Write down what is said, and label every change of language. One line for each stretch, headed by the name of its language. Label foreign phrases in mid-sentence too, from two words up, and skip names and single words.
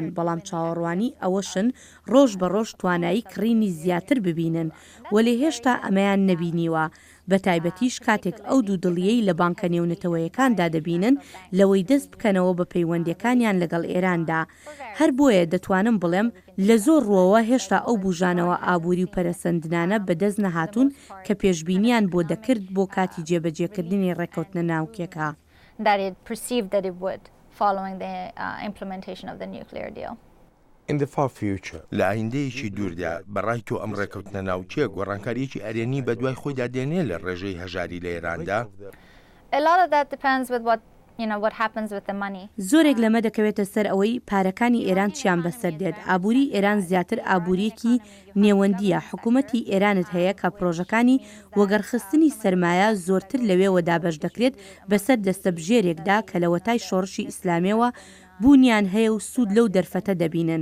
Central Kurdish: بەڵام چاوەڕوانی ئەوەشن ڕۆژ بە ڕۆژ توانایی کڕینی زیاتر ببینن وەلێ هێشتا ئەمەیان نەبینیوە بە تایبەتیش کاتێک ئەو دوو دڵیەی لە بانکە نێونەتەوەیەکاندا دەبینن لەوەی دەست بکەنەوە بە پەیوەندیەکانیان لەگەڵ ئێراندا هەر بۆیە دەتوانم بڵێم لە زۆر ڕۆوە هێشتا ئەو بوژانەوە ئابووری و پەرەسەندنانە بەدەست نەهاتوون کە پێشبینیان بۆ دەکرد بۆ کاتی جێبەجێکردنی ڕێکەوتنە ناوکیەکە.
English: That it perceived that it would following the implementation of the nuclear deal. In the far future,
Central Kurdish: لە ئایندەیەکی دووردا بەڕای تۆ ئەم ڕێکەوتنە ناوچیە گۆڕانکاریەکی ئەرێنی بە دوای خۆیدا دێنێ لە ڕێژەی هەژاری لە ئێراندا؟
English: A lot of that depends with what happens with the money.
Central Kurdish: زۆرێک لەمە دەکەوێتە سەر ئەوەی پارەکانی ئێران چیان بەسەر دێت. ئابووری ئێران زیاتر ئابووریەکی نێوەندیە. حکوومەتی ئێرانت هەیە کە پرۆژەکانی وەگەرخستنی سەرمایە زۆرتر لەوێوە دابەش دەکرێت بەسەر دەستەبژێرێکدا کە لە وەتای شۆڕشی ئیسلامیەوە بوونیان هەیە و سوود لەو دەرفەتە دەبینن.